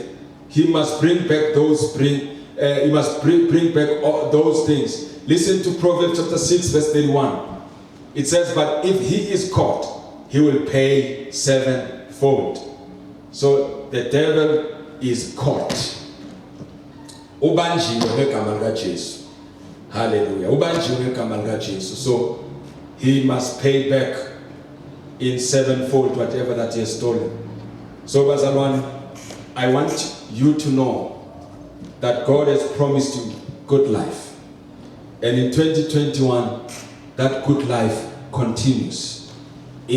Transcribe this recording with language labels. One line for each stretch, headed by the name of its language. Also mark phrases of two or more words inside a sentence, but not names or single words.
English: He must bring back those bring back all those things. Listen to Proverbs chapter 6 verse 31. It says, but if he is caught, he will pay sevenfold. So the devil is caught.
Zulu: Ubanjiwe ngegama lika Jesu.
English: Hallelujah.
Zulu: Ubanjiwe ngegama lika Jesu.
English: So he must pay back in sevenfold whatever that he has stolen. So bazalwane, I want you to know that God has promised you good life. And in 2021, that good life continues.